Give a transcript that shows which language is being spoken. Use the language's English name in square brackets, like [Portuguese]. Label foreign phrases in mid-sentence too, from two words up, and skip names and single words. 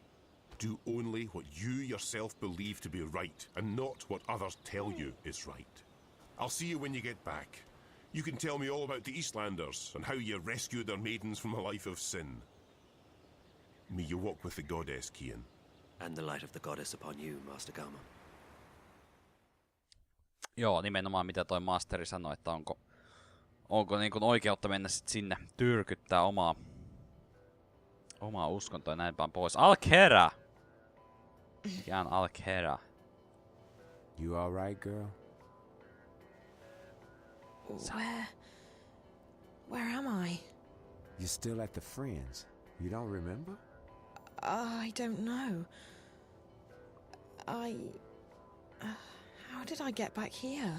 [English] Do only what you yourself believe to be right and not what others tell you is right. I'll see you when you get back. You can tell me all about the Eastlanders and how you rescued their maidens from a life of sin. May you walk with the goddess, Kian. And the light of the goddess upon you, Master Gama. [Finnish] Joo, nimenomaan mitä toi masteri sanoi, että onko niin kuin oikeutta mennä sit sinne tyrkyttää omaa uskontoa ja näin päin pois. Alkera! Mikä on Alkera? [English] You alright, girl? Where am I? You're still at the Friends. You don't remember? I don't know. How did I get back here?